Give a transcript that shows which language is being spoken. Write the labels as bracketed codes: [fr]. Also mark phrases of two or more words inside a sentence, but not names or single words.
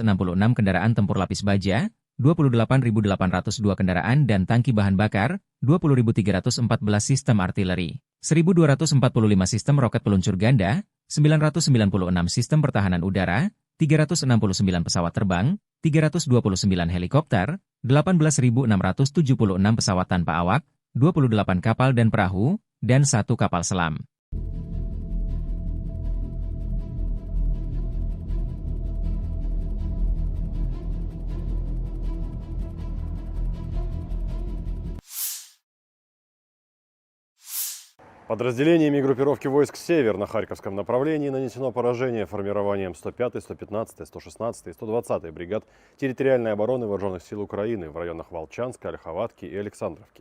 [id] kendaraan tempur lapis baja, 28.802 kendaraan dan tangki bahan bakar, 20.314 sistem artileri, 1.245 sistem roket peluncur ganda, 996 sistem pertahanan udara, 369 pesawat terbang, 329 helikopter, 18.676 pesawat tanpa awak, 28 kapal dan perahu, dan 1 kapal selam. [ru] Подразделениями группировки войск «Север» на Харьковском направлении нанесено поражение формированием 105-й, 115-й, 116-й и 120-й бригад территориальной обороны Вооруженных сил Украины в районах Волчанска, Ольховатки и Александровки.